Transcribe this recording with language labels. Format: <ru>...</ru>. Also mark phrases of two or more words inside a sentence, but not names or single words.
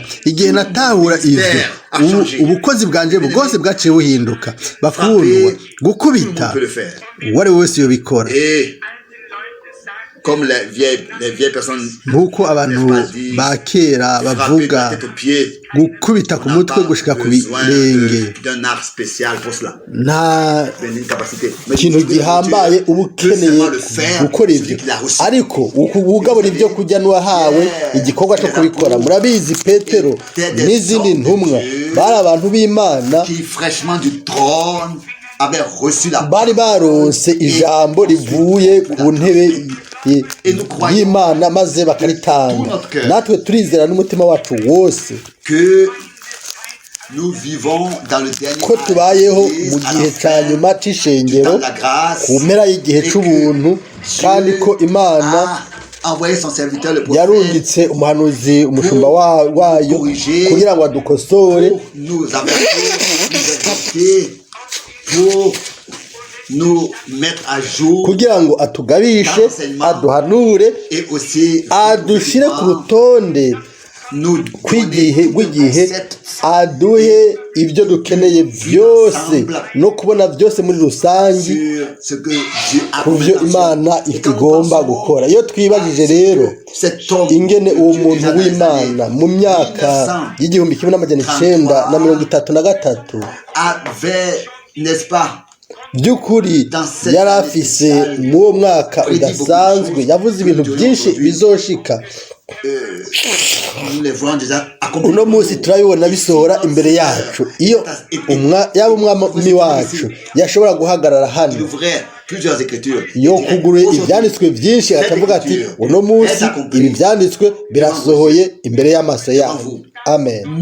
<rn>Igihe natahura ivyo, ubukozi bwanje bwose bwaciye buhinduka. Bakundwa, gukubita uwari wese yobikora.</rn> <fr>Et comme les vieilles personnes,</fr> <rn>Nkuko abantu ba kera bavuga, gukubita ku mutwe gushika ku birenge</rn> <fr>d'un art spécial pour cela.</fr> <rn>nta</rn> <fr>Une capacité.</fr> <rn>kintu gihambaye uba ukeneye gukora ivyo, ariko ugabura ibyo kurya n'uwahawe igikorwa cyo kubikora. Murabizi Petero n'izindi ntumwa bari abantu b'Imana,</rn> <fr>Qui fraîchement du trône avait reçu la</fr> <rn>bari baronse ijambo rivuye ku ntebe y'Imana maze bakaritanga. Natwe turizera n'umutima wacu wose</rn> <fr>que nous vivons dans le dernier</fr> <rn>ko tubayeho mu gihe ca nyuma c'ishengero, ku mpera y'igihe c'ubuntu, kandi ko Imana</rn> <fr>envoyé son serviteur le prophète</fr> <rn>yarungitse umuhanuzi, umushumba wayo, kugira ngo adukosore,</rn> <fr>pour nous avertir, nous exhorter, pour nous mettre à jour</fr> <rn>kugira ngo atugabishe, aduhanure,</rn> <fr>et aussi</fr> <rn>adushire ku rutonde</rn> <fr>nous</fr> <rn>rw'igihe, aduhe ibyo dukeneye byose, no kubona byose muri rusange ku byo Imana igomba gukora. Iyo twibajije rero ingene uwo muntu w'Imana mu myaka y'igihumbi kimwe n'amajana icenda na mirongo itatu na gatatu</rn> <fr>avait, n'est-ce pas,</fr> <rn>by'ukuri yari afise mw'uwo mwaka udasanzwe yavuze ibintu byinshi bizoshika uno munsi turabibona bisohora imbere yacu iyo yaba umwami wacu yashobora guhagarara hano yo kugura ibyanditswe byinshi akavuga ati uno munsi ibi byanditswe birasohoye imbere y'amaso yacu amen.</rn>